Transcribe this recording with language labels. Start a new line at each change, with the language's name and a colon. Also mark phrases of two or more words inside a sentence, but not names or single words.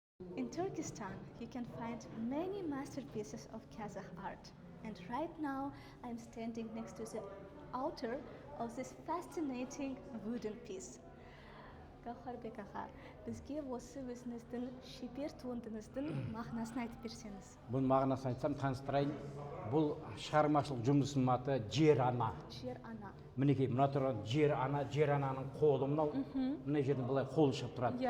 English: In Turkestan, you can find many masterpieces of Kazakh art. And right now, I'm standing next to the author of this fascinating wooden piece.
Kazakh: Gavharbek ağa, бізге осы өзіңіздің шебер туындыңыздың мағынасын айтып берсеңіз. Бұл мағынасын айтсам, таныстырайын. Бұл шығармашылық жұмысының аты жер ана. Жер ана. Мінекей, мына тұрған жер ана, жер ананың қолы мынау. Мына жерден былай қолы шығып тұрады.